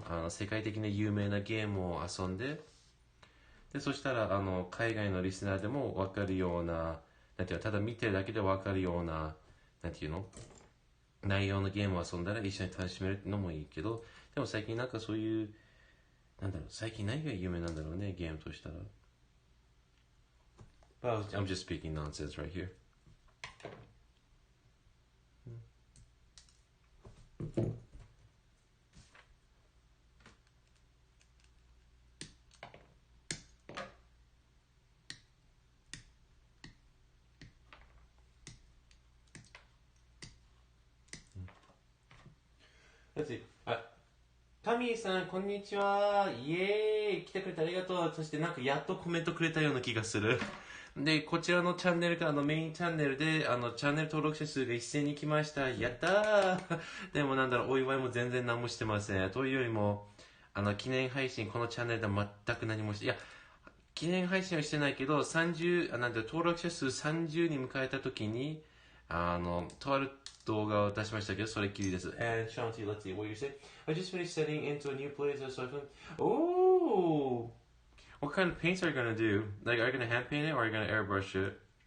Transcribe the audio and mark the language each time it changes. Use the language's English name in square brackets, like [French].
[Japanese] 世界的に有名なゲームを遊んで、で、そしたら、海外のリスナーでも分かるような、ただ見てるだけで分かるような、内容のゲームを遊んだら一緒に楽しめるのもいいけど、でも最近そういう、最近何が有名なんだろうね、ゲームとしたら。 [English] But I'm just speaking nonsense right here. Let's see. [Japanese] タミーさん、こんにちは。イエーイ。来てくれてありがとう。そしてやっとコメントくれたような気がする。で、こちらのチャンネルがメインチャンネルで、チャンネル登録者数が一斉に来ました。やったー。でもお祝いも全然何もしてません。というよりも、記念配信、このチャンネルでは全く何もして、記念配信はしてないけど、登録者数30に迎えた時に、とある動画を出しましたけど、それっきりです。 [English] And Shanti, let's see what you say. I just finished setting into a new place, so I thought, oh, what kind of paints are you gonna do? Like, are you gonna hand paint it or are you gonna airbrush it?